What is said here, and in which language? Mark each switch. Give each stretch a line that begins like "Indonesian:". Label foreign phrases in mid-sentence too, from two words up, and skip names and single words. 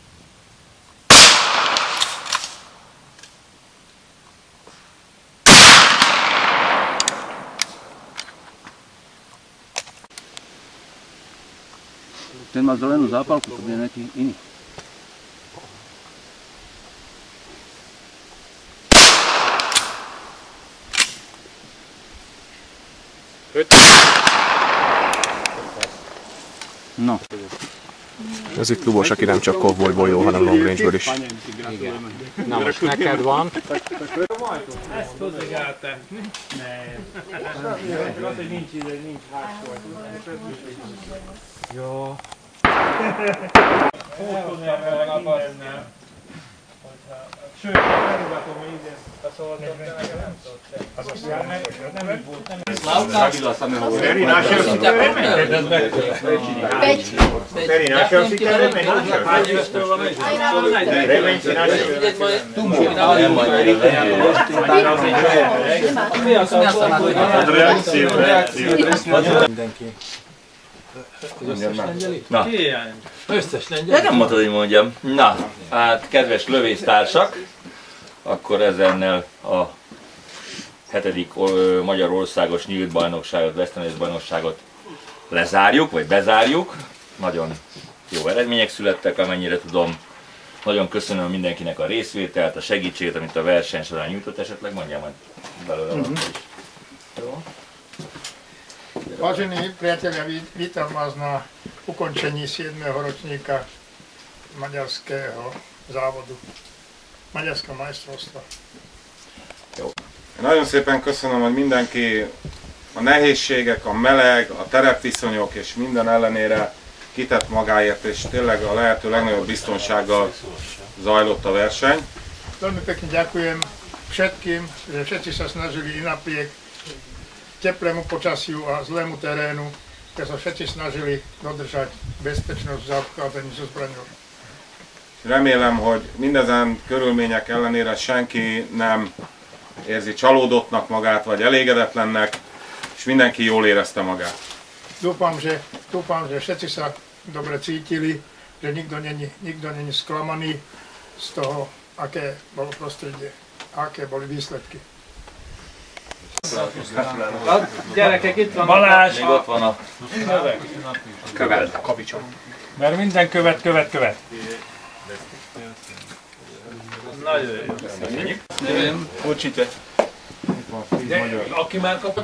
Slovak: Ten má zelenú zápalku, to bude nejaký iný. No.
Hungarian: Ez itt Lubos, aki nem csak kovbolyból jó, hanem
English: long range-
Hungarian: ből is. Na most neked van. Ezt hozzá. Nem. Az, hogy nincs hátsó. Jó. Sőt, megugatom, hogy idén beszóltam, de nekem nem szólt se. Az azt nem így volt.
Slovak: Feri, našiel si kameň? Feri, našiel si kameň? Remeň si našiel.
Hungarian: Mindenki. Na. Összes lengyel. Ja nem mondtad, hogy mondjam. Na, hát kedves lövésztársak, akkor ezennel a 7. Magyarországos nyílt bajnokságot, Western bajnokságot lezárjuk, vagy bezárjuk. Nagyon jó eredmények születtek, amennyire tudom. Nagyon köszönöm mindenkinek a részvételt, a segítséget, amit a verseny során nyújtott, esetleg mondjam majd belőle valamit is. Jó?
Slovak: Vážení priatelia, vítam vás na ukončení 7. ročníka maďarského závodu, maďarského majstrovstva.
Hungarian: Nagyon szépen köszönöm, hogy mindenki a nehézségek, a meleg, a terepviszonyok és minden ellenére kitett magáért, és tényleg a lehető legnagyobb biztonsággal zajlott a verseny.
Slovak: Veľmi pekne ďakujem všetkým, že všetci sa snažili i napriek teplému počasiu a zlému terénu, že sa všetci snažili dodržať bezpečnosť v zaobchádzaní so zbraňou.
Hungarian: Remélem, hogy mindezen körülmények ellenére senki nem érzi csalódottnak magát, vagy elégedetlennek, és mindenki jól érezte magát.
Slovak: Dúfam, že všetci sa dobre cítili že nikto není sklamaný z toho, aké bolo prostredie, aké boli výsledky.
Hungarian: Gyerekek, itt van Balázs! Még ott van a követ. Mert minden követ. Nagyon jó.
Slovak: Určite.
Hungarian: Aki már kapott...